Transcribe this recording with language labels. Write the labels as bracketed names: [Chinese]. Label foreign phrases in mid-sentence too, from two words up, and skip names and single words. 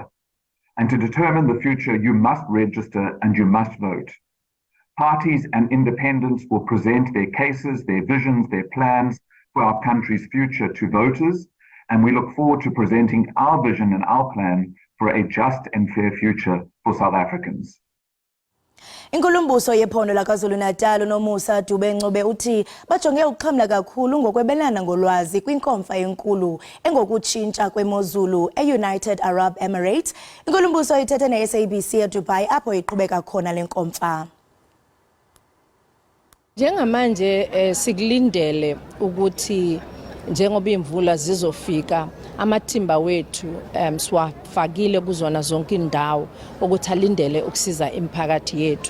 [English] And to determine the future, you must register and you must vote. Parties and independents will present their cases, their visions, their plans for our country's future to voters, and we look forward to presenting our vision and our plan for a just and fair future for South Africans. [Xhosa] Inkulumbuso yephondo laKwaZulu-Natal uNomusa Dube-Ncube uthi bajonge ukuxhamla kakhulu ngokwebelana ngolwazi kwinkomfa enkulu engokutshintsha kwemozulu e-United Arab Emirates. Inkulumbuso ithethe ne-SABC eDubai apho iqhubeka khona le nkomfa. [Zulu] Njengamanje sikulindele ukuthi njengoba imvula zizofika amathimba wethu siwafakile kuzona zonke indawo ukuthi alindele ukusiza imiphakathi yethu.